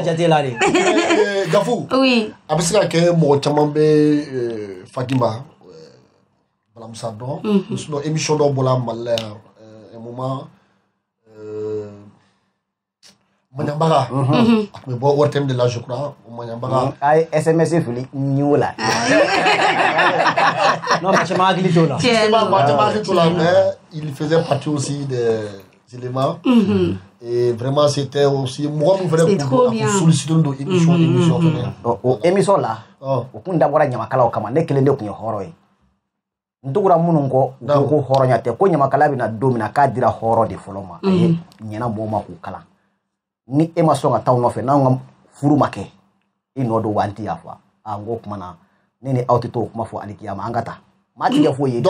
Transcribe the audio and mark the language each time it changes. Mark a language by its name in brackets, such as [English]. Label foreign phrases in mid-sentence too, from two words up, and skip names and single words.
[Bambara] jate la de Gafu oui a bɛ se ka kɛ mɔgɔ caman bɛ Fatima balamusa dɔn sinon émission dɔ bɔra Mali la yan [French] un moment [Bambara] Maɲanbaga a tun bɛ bɔ Wortem de la [French] je crois [Bambara] Maɲanbaga a ye SMS fili ɲiwo la [French] non mais [Bambara] caman hakili t'o la [French] mais il faisait partie aussi des éléments et vraiment c'était aussi [Bambara] mɔgɔ min fɛnɛ kun sollicité don émission fɛnɛ o émission la o kun dabɔra ɲamakalaw kama ne kelen de kun ye hɔrɔn ye n tugura minnu kɔ u ko hɔrɔnya tɛ ko ɲamakala bɛna don min na k'a dira hɔrɔn de fɔlɔ ma a ye ɲɛna mɔgɔw ma k'u kalan ni e ma sɔn ka taa nɔfɛ n'anw ka furu ma kɛ i nɔ don wa n tɛ yafa n ko o kuma na ne ni aw tɛ t'o kuma fɔ alikiyama an ka taa maa tigɛ foyi ye